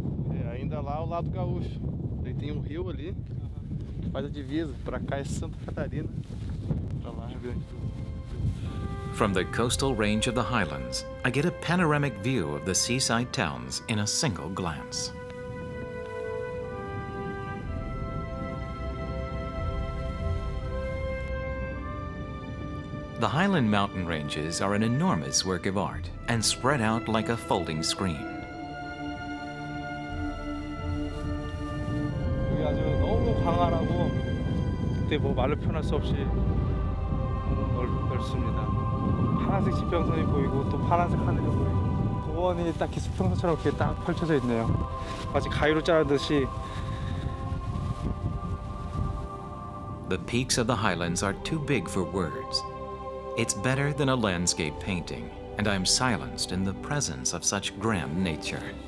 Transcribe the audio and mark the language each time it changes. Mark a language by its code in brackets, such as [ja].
[pt] É, ainda lá ao lado gaúcho. Daí tem um rio ali, que faz a divisa. Pra cá é Santa Catarina, pra lá é Rio Grande do Sul. [en] From the coastal range of the highlands, I get a panoramic view of the seaside towns in a single glance. The Highland mountain ranges are an enormous work of art and spread out like a folding screen. [ko] 여기 아주 너무 광활하고 그때 뭐 말로 표현할 수 없이 넓습니다. 파란색 지평선이 보이고 또 파란색 하늘이 보이고 공원이 딱히 수평선처럼 이렇게 딱 펼쳐져 있네요. 마치 가위로 자르듯이. [en] The peaks of the highlands are too big for words. It's better than a landscape painting, and I'm silenced in the presence of such grand nature.